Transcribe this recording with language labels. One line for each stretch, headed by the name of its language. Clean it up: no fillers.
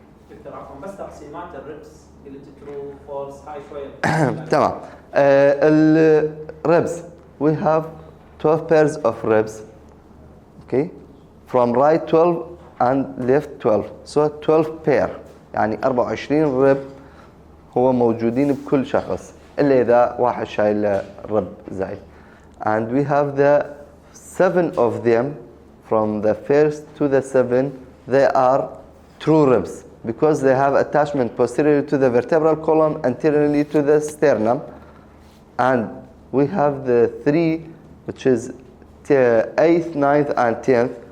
Arabic: دكتور عفوا بس تقسيمات الربس قلت
English: true false
Arabic: هاي شويه. تمام.
English: الربس we have 12 pairs of ribs. Okay, from right 12 and left 12, so 12 pair
Arabic: يعني 24 رب هو موجودين بكل شخص إلا إذا واحد شايل رب زايد.
English: And we have the 7 of them. From the first to the 7, they are true ribs because they have attachment posteriorly to the vertebral column, anteriorly to the sternum. And we have the 3, which is 8th, 9th, and 10th.